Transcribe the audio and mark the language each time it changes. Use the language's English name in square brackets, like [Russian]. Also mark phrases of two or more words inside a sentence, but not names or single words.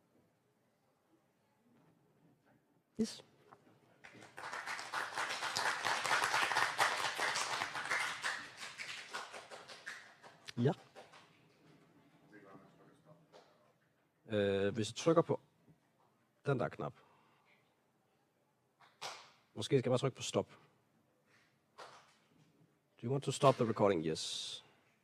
[English] Yes. Ja. [Danish] Hvis jeg trykker på den der knap. Måske skal jeg bare trykke på stop. [English] Do you want to stop the recording? Yes.